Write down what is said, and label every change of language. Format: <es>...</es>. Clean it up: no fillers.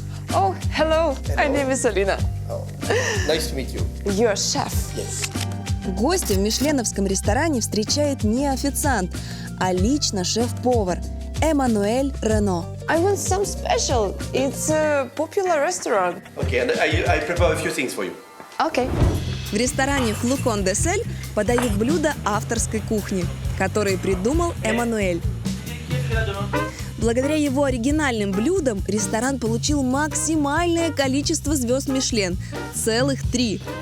<en>Oh, hello. My name is Alina. Nice to meet you. Your chef. Yes.</en> <ru>Гостя в мишленовском ресторане встречает не официант, а лично шеф-повар Эммануэль Рено.</ru> <en>I want some special. It's a popular restaurant. Okay, and I prepare a few things for you. Okay.</en> <ru>В ресторане «Флакон де Сель» подают блюда авторской кухни, которые придумал Эммануэль. Благодаря его оригинальным блюдам ресторан получил максимальное количество звезд Мишлен – целых 3.</ru>